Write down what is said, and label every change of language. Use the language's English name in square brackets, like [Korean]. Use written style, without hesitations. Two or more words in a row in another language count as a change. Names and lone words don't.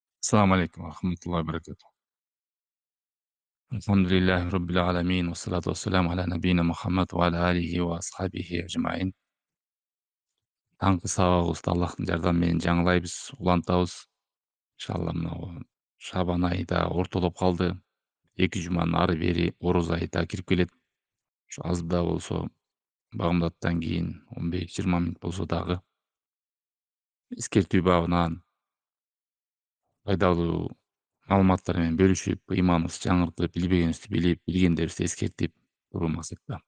[Arabic] السلام عليكم ورحمة الله وبركاته. الحمد لله رب العالمين والصلاة والسلام على نبينا محمد وعلى آله وأصحابه أجمعين. [Kyrgyz] Таңғы сабағыбызды Аллахтың жардамы менен жаңылайбыз, улантабыз. Иншалла мынау Шабан айы да ортолоп калды. 2 жуманын ары бери Ороз айы да кирип келет. Ушу аз да болсо багымдаттан кийин 15-20 мүнөт болсо дагы эскертүү бабынан пайдалуу маалыматтар менен бөлүшүп, ыйманыбызды жаңыртып, билбегенибизди билип, билгендерибизди эскертип туруу максатта.